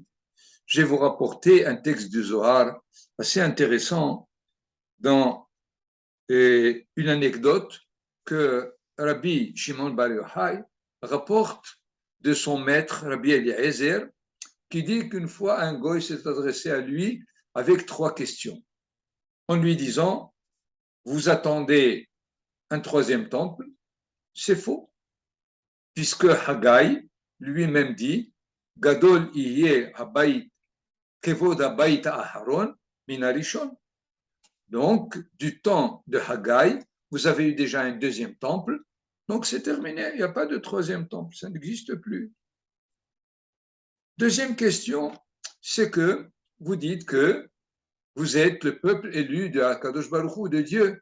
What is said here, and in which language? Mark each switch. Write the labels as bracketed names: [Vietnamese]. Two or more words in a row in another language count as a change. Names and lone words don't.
[French] Je vais vous rapporter un texte du Zohar assez intéressant dans une anecdote que Rabbi Shimon Bar Yochai rapporte de son maître, Rabbi Eliezer, qui dit qu'une fois un goy s'est adressé à lui avec 3 questions, en lui disant « Vous attendez un 3e temple ?» C'est faux, puisque Haggai lui-même dit « [Hebrew] גדול יהיה הבית כבוד הבית אחרון מן הראשון [French] » Donc, du temps de Haggai, vous avez eu déjà un 2e temple, donc c'est terminé, il n'y a pas de 3e temple, ça n'existe plus. 2e question, c'est que vous dites que vous êtes le peuple élu de [Hebrew] הקדוש ברוך הוא, [French] de Dieu.